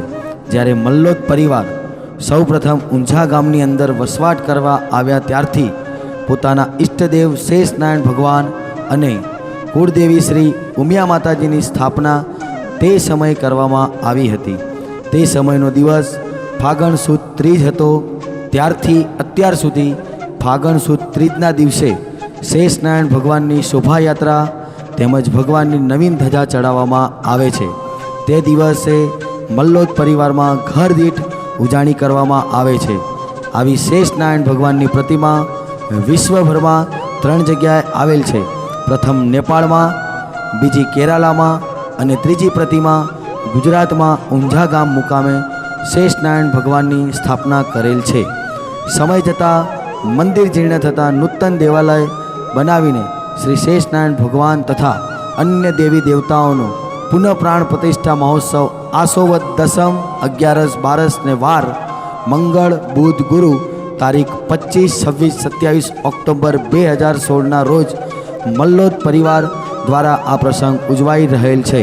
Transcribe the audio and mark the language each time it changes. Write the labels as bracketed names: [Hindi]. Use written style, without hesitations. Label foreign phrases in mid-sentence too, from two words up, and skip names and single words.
[Gujarati] જ્યારે મલ્લોદ પરિવાર સૌ પ્રથમ ઊંઝા ગામની અંદર વસવાટ કરવા આવ્યા ત્યારથી પોતાના ઇષ્ટદેવ શેષ નારાયણ ભગવાન અને કુળદેવી શ્રી ઉમિયા માતાજીની સ્થાપના તે સમય કરવામાં આવી હતી। તે સમયનો દિવસ ફાગણ સુદ ત્રીજ હતો। ત્યારથી અત્યાર સુધી ફાગણ સુદ ત્રીજના દિવસે શેષ નારાયણ ભગવાનની શોભાયાત્રા તેમજ ભગવાનની નવીન ધજા ચડાવવામાં આવે છે। તે દિવસે મલ્લોદ પરિવારમાં ઘર દીઠ ઉજાણી કરવામાં આવે છે। આવી શેષ નારાયણ ભગવાનની પ્રતિમા વિશ્વભરમાં 3 જગ્યાએ આવેલ છે। પ્રથમ નેપાળમાં, બીજી કેરાલામાં અને ત્રીજી પ્રતિમા ગુજરાતમાં ઊંઝા ગામ મુકામે શેષ નારાયણ ભગવાનની સ્થાપના કરેલ છે। સમય જતાં મંદિર જીર્ણ થતાં નૂતન દેવાલય બનાવીને શ્રી શેષ નારાયણ ભગવાન તથા અન્ય દેવી દેવતાઓ પુનઃ પ્રાણ પ્રતિષ્ઠા મહોત્સવ આસોવદ દસમ 11-12 ને વાર મંગળ બુધ ગુરુ તારીખ 25, 26, 27 ઑક્ટોબર 2016 રોજ મલ્લોદ પરિવાર દ્વારા આ પ્રસંગ ઉજવાઈ રહેલ છે।